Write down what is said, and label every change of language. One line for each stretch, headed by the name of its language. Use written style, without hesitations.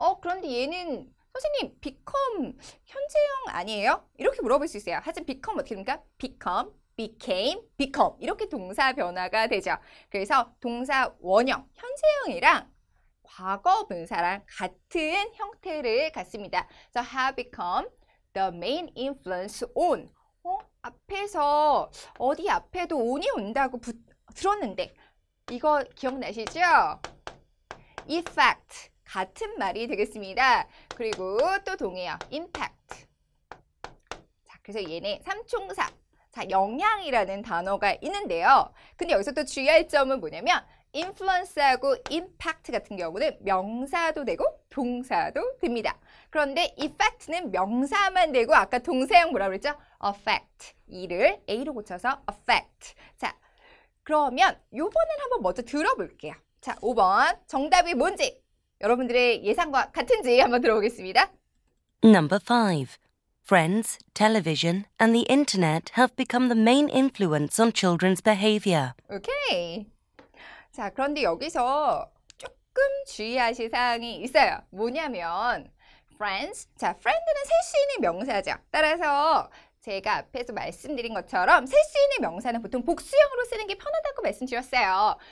Korean: 그런데 얘는 선생님 become 현재형 아니에요? 이렇게 물어볼 수 있어요. 하지만 become 어떻게 됩니까?
English: become, became, become
Korean: 이렇게 동사 변화가 되죠. 그래서 동사 원형, 현재형이랑 과거 분사랑 같은 형태를 갖습니다. 그래서
English: have become the main influence on.
Korean: 앞에서 어디 앞에도 on이 온다고 들었는데 이거 기억나시죠? effect 같은 말이 되겠습니다. 그리고 또 동해요. impact. 자, 그래서 얘네 삼총사. 자, 영향이라는 단어가 있는데요. 근데 여기서 또 주의할 점은 뭐냐면 influence하고 impact 같은 경우는 명사도 되고 동사도 됩니다. 그런데 effect는 명사만 되고 아까 동사형 뭐라고 그랬죠? affect. 이를 A로 고쳐서 affect. 자, 그러면 요번엔 한번 먼저 들어볼게요. 자, 5번 정답이 뭔지 여러분들의 예상과 같은지 한번 들어보겠습니다.
English: Number 5. Friends, television, and the internet have become the main influence on children's behavior.
Korean: 오케이. 자, 그런데 여기서 조금 주의하실 사항이 있어요. 뭐냐면 friends, 자, friend는 셀 수 있는 명사죠. 따라서 제가 앞에서 말씀드린 것처럼 셀 수 있는 명사는 보통 복수형으로 쓰는 게 편하다고 말씀드렸어요.